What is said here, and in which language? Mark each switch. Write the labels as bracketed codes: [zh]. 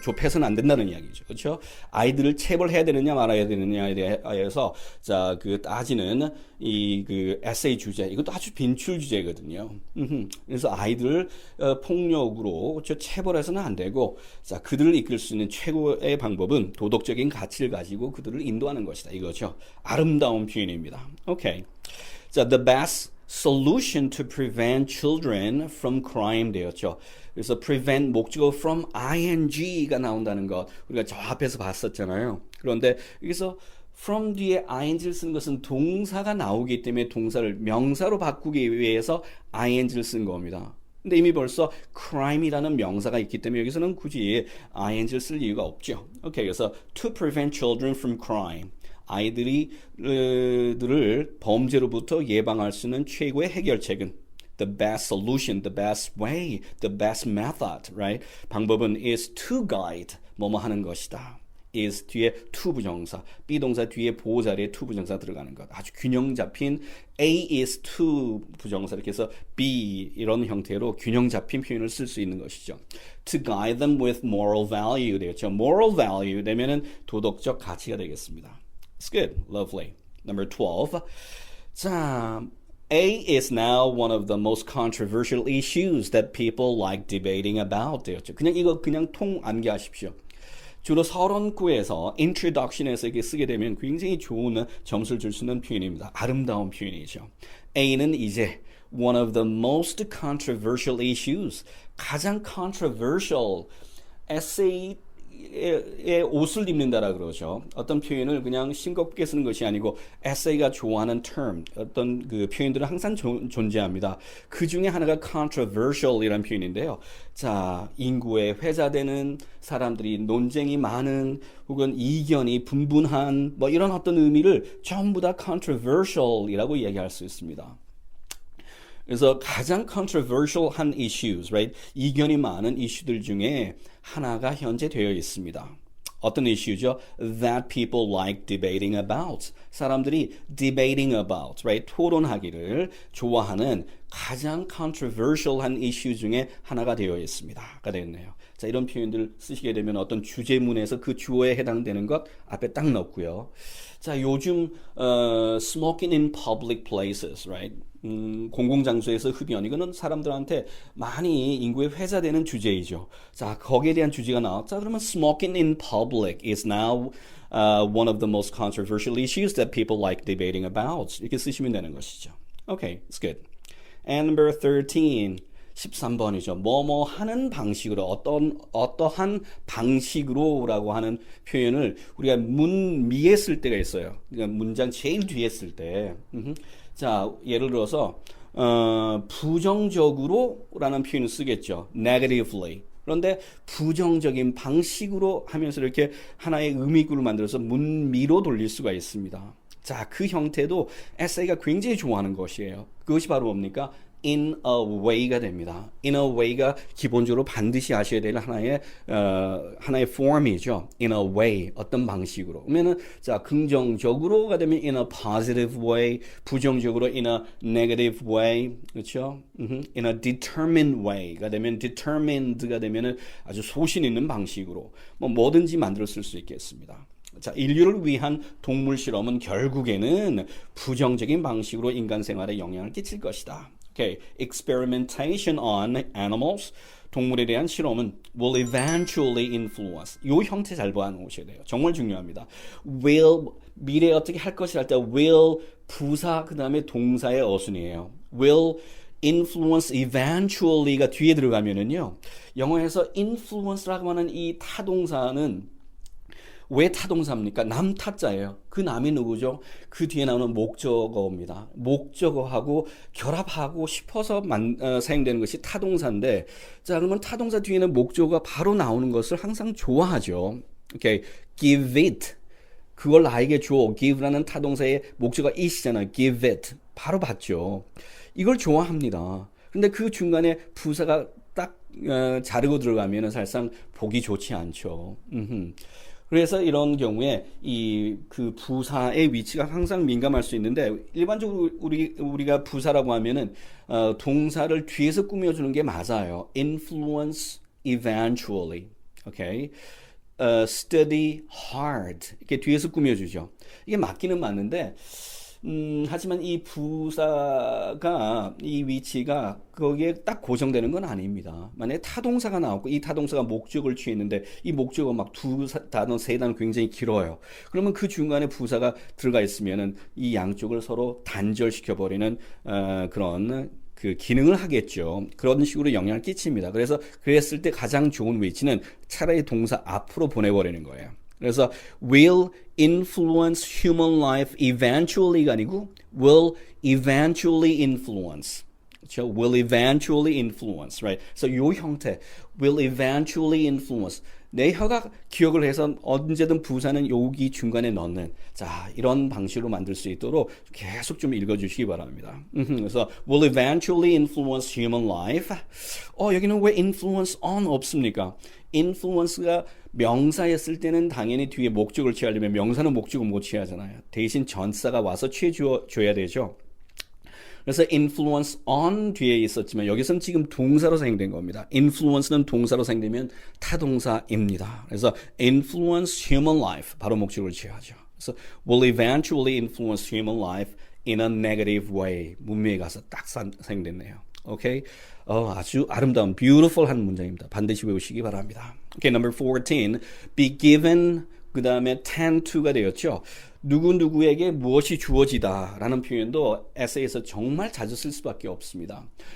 [ko] 좁혀서는 안 된다는 이야기죠. 그렇죠? 아이들을 체벌해야 되느냐 말아야 되느냐에 대해서 자, 그 따지는 이 그 에세이 주제 이것도 아주 빈출 주제거든요. 그래서 아이들을 폭력으로 그렇죠? 체벌해서는 안 되고 자, 그들을 이끌 수 있는 최고의 방법은 도덕적인 가치를 가지고 그들을 인도하는 것이다. 이거죠. 아름다운 표현입니다. 오케이. [en] 자, the best solution to prevent children from crime 되었죠. [ko] 그래서 prevent 목적어 from ing가 나온다는 것 우리가 저 앞에서 봤었잖아요. 그런데 여기서 from 뒤에 ing를 쓴 것은 동사가 나오기 때문에 동사를 명사로 바꾸기 위해서 ing를 쓴 겁니다. 근데 이미 벌써 crime이라는 명사가 있기 때문에 여기서는 굳이 ing를 쓸 이유가 없죠. [en] 오케이, 그래서 to prevent children from crime. [ko] 아이들을 범죄로부터 예방할 수 있는 최고의 해결책은 [en] the best solution, the best way, the best method, right? [ko] 방법은 [en] is to guide, [ko] 뭐뭐 하는 것이다. is 뒤에 to 부정사, be 동사 뒤에 보호 자리에 to 부정사 들어가는 것. 아주 균형 잡힌 A is to 부정사 이렇게 해서 be 이런 형태로 균형 잡힌 표현을 쓸 수 있는 것이죠. [en] To guide them with moral value 되겠죠. moral value 되면은 [ko] 도덕적 가치가 되겠습니다. [en] It's good. Lovely. Number 12. 자, A is now one of the most controversial issues that people like debating about 되었죠. [ko] 그냥 이거 그냥 통 암기하십시오. 주로 서론구에서 introduction에서 이렇게 쓰게 되면 굉장히 좋은 점수를 줄 수 있는 표현입니다. 아름다운 표현이죠. [en] A는 이제 one of the most controversial issues, 가장 controversial [ko] 에세이의 옷을 입는다라 그러죠. 어떤 표현을 그냥 싱겁게 쓰는 것이 아니고 에세이가 좋아하는 term, 어떤 그 표현들은 항상 존재합니다. 그 중에 하나가 controversial이라는 표현인데요. 자, 인구에 회자되는 사람들이 논쟁이 많은 혹은 이견이 분분한 뭐 이런 어떤 의미를 전부 다 controversial이라고 얘기할 수 있습니다. 그래서 가장 controversial한 issues, [en] right? [ko] 이견이 많은 이슈들 중에 하나가 현재 되어 있습니다. 어떤 이슈죠? [en] That people like debating about. [ko] 사람들이 [en] debating about, right? [ko] 토론하기를 좋아하는 가장 controversial한 이슈 중에 하나가 되어 있습니다.가 되겠네요. 자, 이런 표현들 쓰시게 되면 어떤 주제문에서 그 주어에 해당되는 것 앞에 딱 넣고요. [en] 자, 요즘 smoking in public places, right? [ko] 공공장소에서 흡연 이거는 사람들한테 많이 인구에 회자되는 주제이죠. 자, 거기에 대한 주제가 나왔자 그러면 [en] smoking in public is now one of the most controversial issues that people like debating about. [ko] 이렇게 쓰시면 되는 것이죠. [en] Okay, it's good. And number 13. [ko] 13번이죠. 뭐뭐 하는 방식으로 어떠한 방식으로라고 하는 표현을 우리가 문미에 쓸 때가 있어요. 그러니까 문장 제일 뒤에 쓸 때. 자, 예를 들어서 부정적으로라는 표현을 쓰겠죠. [en] negatively. [ko] 그런데 부정적인 방식으로 하면서 이렇게 하나의 의미구를 만들어서 문미로 돌릴 수가 있습니다. 자, 그 형태도 에세이가 굉장히 좋아하는 것이에요. 그것이 바로 뭡니까? [en] in a way가 됩니다. [ko] in a way가 기본적으로 반드시 아셔야 될 하나의 form이죠. [en] in a way, [ko] 어떤 방식으로. [en] 그러면은 자, 긍정적으로가 되면 in a positive way, 부정적으로 in a negative way, 그렇죠? [ko] in a determined way가 되면 determined가 되면은 아주 소신 있는 방식으로 뭐든지 만들어 쓸 수 있겠습니다. 자, 인류를 위한 동물 실험은 결국에는 부정적인 방식으로 인간 생활에 영향을 끼칠 것이다. [en] Okay, experimentation on animals, [ko] 동물에 대한 실험은 [en] will eventually influence. [ko] 이 형태 잘 보셔야 돼요. 정말 중요합니다. will, 미래에 어떻게 할 것이라 할 때 will, 부사, 그 다음에 동사의 어순이에요. will influence eventually가 뒤에 들어가면은요, 영어에서 influence라고 하는 이 타동사는 왜 타동사입니까? 남타자예요. 그 남이 누구죠? 그 뒤에 나오는 목적어입니다. 목적어하고 결합하고 싶어서 사용되는 것이 타동사인데, 자, 그러면 타동사 뒤에는 목적어가 바로 나오는 것을 항상 좋아하죠. [en] Okay, give it. [ko] 그걸 나에게 줘. give라는 타동사의 목적어가 it이잖아요. give it. 바로 받죠. 이걸 좋아합니다. 근데 그 중간에 부사가 딱 자르고 들어가면 사실상 보기 좋지 않죠. 그래서 이런 경우에 그 부사의 위치가 항상 민감할 수 있는데, 일반적으로 우리가 부사라고 하면은 동사를 뒤에서 꾸며주는 게 맞아요. [en] influence eventually, okay, study hard [ko] 이렇게 뒤에서 꾸며주죠. 이게 맞기는 맞는데, 하지만 이 부사가 이 위치가 거기에 딱 고정되는 건 아닙니다. 만약에 타동사가 나왔고 이 타동사가 목적을 취했는데 이 목적어 막 두 단어, 세 단어 굉장히 길어요. 그러면 그 중간에 부사가 들어가 있으면은 이 양쪽을 서로 단절시켜 버리는 그런 그 기능을 하겠죠. 그런 식으로 영향을 끼칩니다. 그랬을 때 가장 좋은 위치는 차라리 동사 앞으로 보내버리는 거예요. 그래서 [en] will influence human life eventually가 아니고 will eventually influence. [ko] 그렇죠? [en] will eventually influence, right? [ko] 그래서 이 형태 will eventually influence. 내 혀가 기억을 해서 언제든 부사는 여기 중간에 넣는, 자, 이런 방식으로 만들 수 있도록 계속 좀 읽어주시기 바랍니다. [en] 그래서 will eventually influence human life. [ko] 여기는 왜 influence on 없습니까? influence가 명사였을 때는 당연히 뒤에 목적을 취하려면 명사는 목적을 못 취하잖아요. 대신 전사가 와서 취해줘야 되죠. 그래서 influence on 뒤에 있었지만 여기서는 지금 동사로 사용된 겁니다. influence는 동사로 사용되면 타동사입니다. [en] 그래서 influence human life [ko] 바로 목적을 취하죠. [en] 그래서 will eventually influence human life in a negative way. [ko] 문맥에 가서 딱 사용됐네요. 오케이. 아주 아름다운 [en] beautiful한 [ko] 문장입니다. 반드시 외우시기 바랍니다. 오케이, number 14. be given 그 다음에 tend to가 되었죠. 누구누구에게 무엇이 주어지다라는 표현도 에세이에서 정말 자주 쓸 수밖에 없습니다.